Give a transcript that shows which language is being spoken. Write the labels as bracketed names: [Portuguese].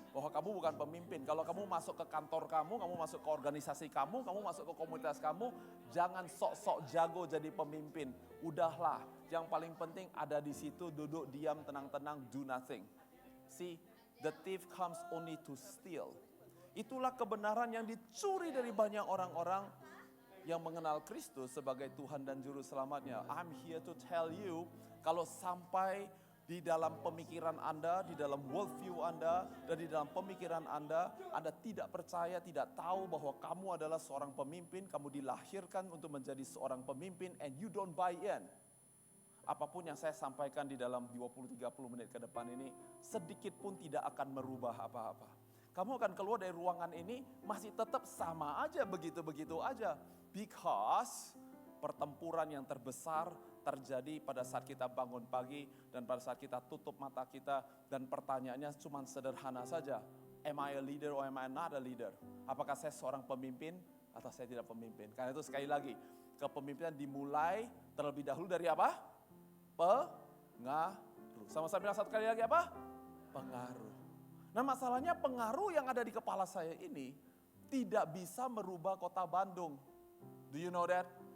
[Indonesian] Bahwa kamu bukan pemimpin. Kalau kamu masuk ke kantor kamu masuk ke organisasi kamu masuk ke komunitas kamu, jangan sok-sok jago jadi pemimpin. Udahlah, yang paling penting ada di situ, duduk diam, tenang-tenang, [English] do nothing. See, the thief comes only to steal. [Indonesian] Itulah kebenaran yang dicuri dari banyak orang-orang yang mengenal Kristus sebagai Tuhan dan Juru Selamatnya. [English] I'm here to tell you, [Indonesian] kalau sampai di dalam pemikiran Anda, di dalam worldview Anda, dan di dalam pemikiran Anda tidak percaya, tidak tahu bahwa kamu adalah seorang pemimpin, kamu dilahirkan untuk menjadi seorang pemimpin, [English] and you don't buy in. [Indonesian] Apapun yang saya sampaikan di dalam 20-30 menit ke depan ini, sedikit pun tidak akan merubah apa-apa. Kamu akan keluar dari ruangan ini, masih tetap sama aja, begitu-begitu aja. Because pertempuran yang terbesar terjadi pada saat kita bangun pagi dan pada saat kita tutup mata kita, dan pertanyaannya cuma sederhana saja. [English] Am I a leader or am I not a leader? [Indonesian] Apakah saya seorang pemimpin atau saya tidak pemimpin? Karena itu sekali lagi, kepemimpinan dimulai terlebih dahulu dari apa? Pengaruh. Sama-sama bilang satu kali lagi apa? Pengaruh. Nah, masalahnya pengaruh yang ada di kepala saya ini tidak bisa merubah kota Bandung. [English] Do you know that?